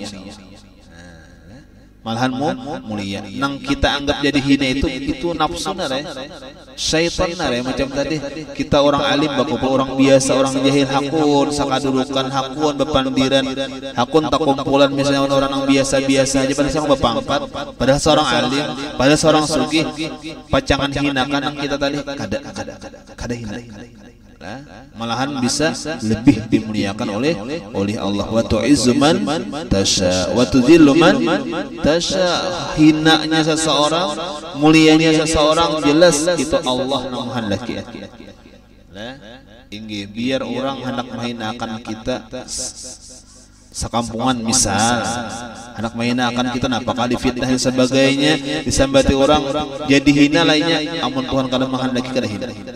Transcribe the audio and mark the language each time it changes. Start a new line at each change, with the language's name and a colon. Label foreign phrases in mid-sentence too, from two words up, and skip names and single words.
Banjar: Malahan mulia nang kita anggap jadi hina itu nafsu nare syaitan nare macam tadi kita orang alim bakumpul orang biasa orang jahil hakun sakadudukan hakun bepandiran hakun tak kumpulan misalnya orang yang biasa-biasa aja pada seorang berpangkat padahal seorang alim padahal seorang sugih pacangan hinakan kita tadi kada hina malahan bisa lebih dimuliakan oleh Allah.
Arabic: وتعز من تشاء وتذل من تشاء.
Indonesian: Hinanya seseorang, mulianya seseorang jelas itu Allah yang menghendaki.
Banjar: Inggih biar orang hendak menghinakan kita sakampungan misal anak mahina akan kita apakah difitnah dan sebagainya disambati orang jadi hina lainnya amun Tuhan kada menghendaki kada hina.